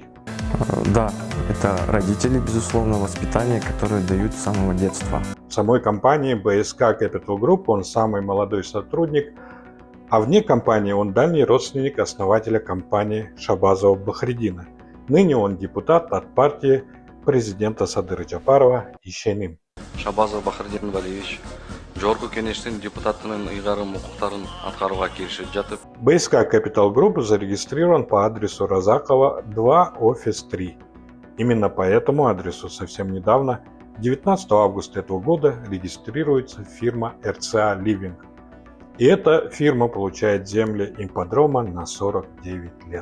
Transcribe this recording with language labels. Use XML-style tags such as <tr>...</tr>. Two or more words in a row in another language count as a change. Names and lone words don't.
<ru>Да, это родители, безусловно, воспитание, которое дают с самого детства. В самой компании БСК Capital Group он самый молодой сотрудник, а вне компании он дальний родственник основателя компании Шабазова Бахридина. Ныне он депутат от партии президента Садыры Джапарова Ишеним.</ru> <ky>Шабазов Бахридин Валиевич жогорку кеңештин депутатынын ыйгарым укуктарын аткарууга киришип жатып.</ky> <ru>БСК Capital Group зарегистрирован по адресу Разакова 2, офис 3. Именно по этому адресу совсем недавно, 19 августа этого года, регистрируется фирма РЦА Living. И эта фирма получает земли ипподрома на 49 лет.</ru>